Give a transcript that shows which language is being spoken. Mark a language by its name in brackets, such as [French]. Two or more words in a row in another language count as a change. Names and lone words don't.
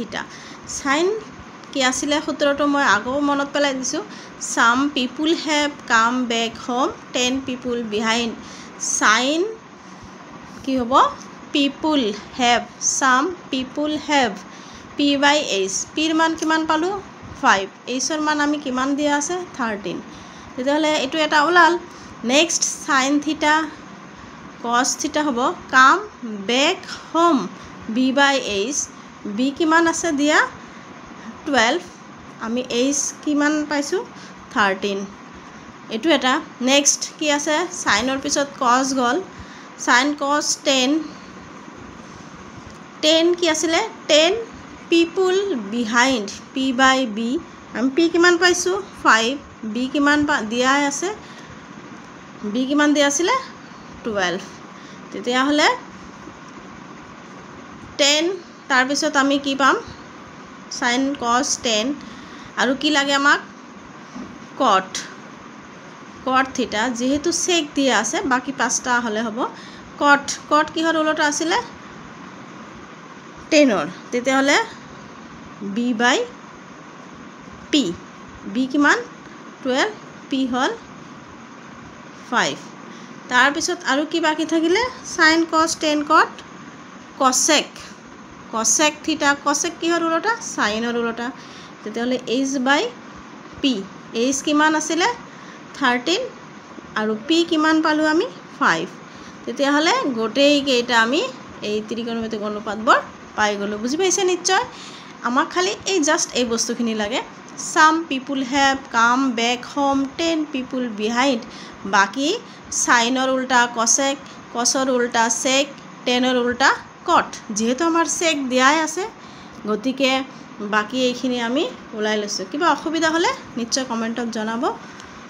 [Assamese] sin কি আছিলে সূত্ৰটো মই আকৌ মনত পেলাই দিছোঁ [English] some people have come back home, 10 people behind। [Assamese] sin কি হ'ব [English] people have, some people have p/h, [Assamese] pৰ মান কিমান পালোঁ 5, hৰ মান আমি কিমান দিয়া আছে 13। তেতিয়াহ'লে এইটো এটা ওলাল। নেক্সট sin θ cos θ হ'ব [English] come back home [Assamese] b/h, b কিমান আছে দিয়া 12, আমি h কিমান পাইছোঁ 13, এইটো এটা। নেক্সট কি আছে চাইনৰ পিছত cos গ'ল, sin cos 10 কি আছিলে [English] 10 people behind [Assamese] p/b, আমি p কিমান পাইছোঁ 5, b কিমান দিয়া আছে b কিমান দিয়া আছিলে 12। তেতিয়াহ'লে 10 তাৰপিছত আমি কি পাম sin cos 10 আৰু কি লাগে আমাক cot θ, যেহেতু sec দিয়া আছে বাকি 5টা হ'লে হ'ব cot কিহৰ উল্টা আছিলে 10ৰ। তেতিয়াহ'লে b/p, b কিমান 12, p হ'ল 5। তাৰপিছত আৰু কি বাকি থাকিলে sin cos 10 cot cosec θ, cosec কিহৰ উল্টা চাইনৰ উল্টা। তেতিয়াহ'লে h বাই p h কিমান আছিলে 13 আৰু p কিমান পালোঁ আমি 5 তেতিয়াহ'লে গোটেইকেইটা আমি এই ত্ৰিকোণমিতিক অনুপাতবোৰ পাই গ'লোঁ বুজি পাইছে নিশ্চয় আমাক খালি এই জাষ্ট এই বস্তুখিনি লাগে [English] some people have come back home 10 people behind [Assamese] বাকি সাইনৰ উল্টা cosec cosৰ উল্টা sec tanৰ উল্টা cot যেহেতু আমাৰ sec দিয়াই আছে গতিকে বাকি এইখিনি আমি ওলাই লৈছোঁ কিবা অসুবিধা হ'লে নিশ্চয় কমেন্টত জনাব